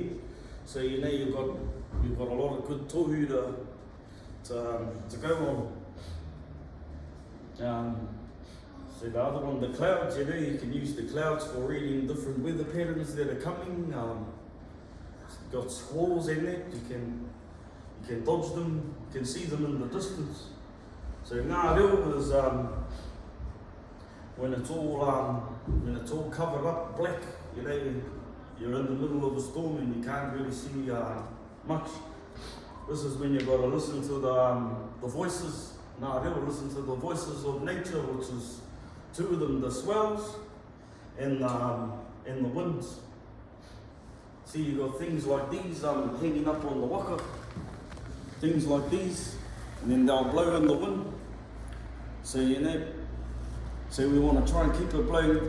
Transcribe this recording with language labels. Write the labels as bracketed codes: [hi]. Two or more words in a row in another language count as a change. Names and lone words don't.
[en] So you know you've got a lot of good tohu to go on. So the other one, the clouds, you know, you can use the clouds for reading different weather patterns that are coming. Got squalls in it, you can dodge them, you can see them in the distance. So [mi] ngā reo [en] is when it's all covered up black, you know, you're in the middle of a storm and you can't really see much. This is when you've got to listen to the voices. [mi] Ngā reo, [en] listen to the voices of nature, which is two of them, the swells and the winds. See, you've got things like these hanging up on the waka, things like these, and then they'll blow in the wind. So you know, so we want to try and keep it blowing.